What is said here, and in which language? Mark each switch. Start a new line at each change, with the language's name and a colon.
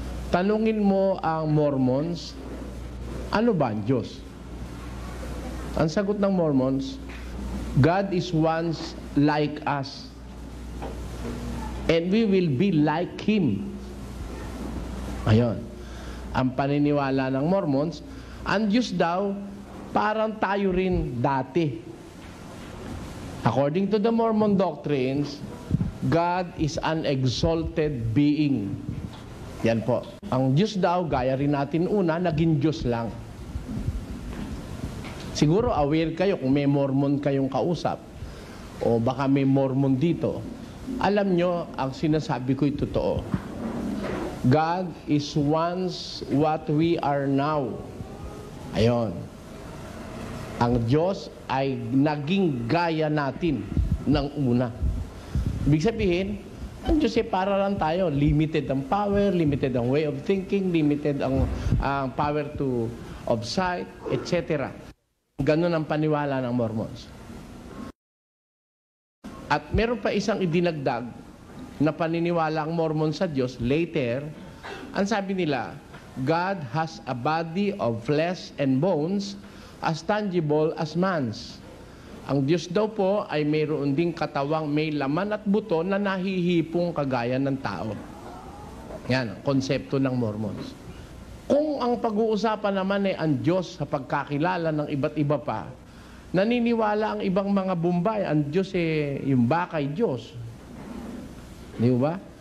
Filipino: Tanungin mo ang Mormons, ano ba ang Diyos? Ang sagot ng Mormons,
English: God is once like us, and we will be like Him.
Filipino: Ayun. Ang paniniwala ng Mormons, ang Diyos daw, parang tayo rin dati.
English: According to the Mormon doctrines, God is an exalted being.
Filipino: Yan po. Ang Diyos daw, gaya rin natin una, naging Diyos lang. Siguro aware kayo kung may Mormon kayong kausap o baka may Mormon dito. Alam nyo, ang sinasabi ko'y totoo.
English: God is once what we are now.
Filipino: Ayon. Ang Diyos ay naging gaya natin ng una. Ibig sabihin, ang Diyos ay para lang tayo. Limited ang power, limited ang way of thinking, limited ang power of sight, etc. Ganun ang paniwala ng Mormons. At meron pa isang idinagdag na paniniwala ang Mormon sa Diyos.
English: Later,
Filipino: ang sabi nila,
English: God has a body of flesh and bones as tangible as man's.
Filipino: Ang Diyos daw po ay mayroon ding katawang may laman at buto na nahihipong kagaya ng tao. Yan, ang konsepto ng Mormons. Kung ang pag-uusapan naman ay ang Diyos sa pagkakilala ng iba't iba pa, naniniwala ang ibang mga Bumbay, ang Diyos yung bakay Diyos. Di ba?